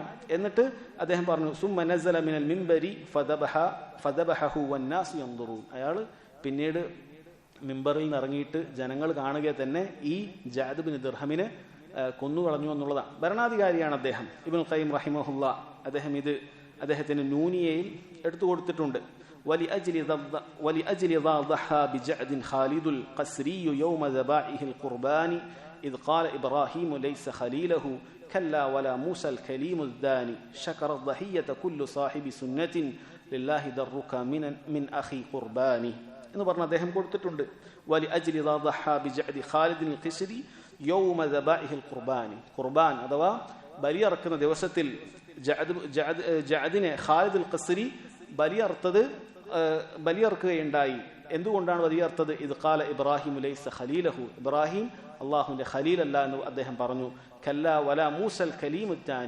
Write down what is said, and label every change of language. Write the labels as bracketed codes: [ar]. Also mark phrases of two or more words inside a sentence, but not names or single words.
[ml] എന്നിട്ട് അദ്ദേഹം പറഞ്ഞു [ar] ثم نزل من المنبر فذبحه والناس ينظرون. [ml] അയാൾ പിന്നീട് മിമ്പറിൽ നിന്ന് ഇറങ്ങിയിട്ട് ജനങ്ങൾ കാണുക തന്നെ ഈ ജഅദ് ബിൻ ദിർഹമിനെ കൊന്നുകളഞ്ഞു എന്നുള്ളതാണ്. ഭരണാധികാരിയാണ് അദ്ദേഹം. ഇബ്നുൽ ഖയ്യിം റഹിമഹുല്ലാ അദ്ദേഹം ഇത് അദ്ദേഹത്തിന് നൂനിയയിൽ എടുത്തു കൊടുത്തിട്ടുണ്ട്. [ar] ولأجل ذا ضحى بجعد خالد القسري يوم ذبائح القربان إذ قال إبراهيم ليس خليله كلا ولا موسى الكليم الداني شكر الضحية كل صاحب سنة لله درك من أخي قرباني [ml] എന്ന് പറഞ്ഞ അദ്ദേഹം കൊടുത്തിട്ടുണ്ട്. [ar] ولأجل ذا ضحى بجعد خالد القسري يوم ذبائح القربان. [ml] ഖുർബാൻ അഥവാ ബലിയറക്കുന്ന ദിവസത്തിൽ ജഅദിനെ ഖാലിദ് അൽ ഖസ്രി ബലിയർക്കുകയുണ്ടായി. എന്തുകൊണ്ടാണ് ബലിയർത്തത്? ഇത് [ar] قال إبراهيم ليس خليله. [ml] ഇബ്രാഹിം അള്ളാഹുവിന്റെ ഖലീലല്ല എന്ന് അദ്ദേഹം പറഞ്ഞു. [ar] كلا ولا موسى الكليم الداني.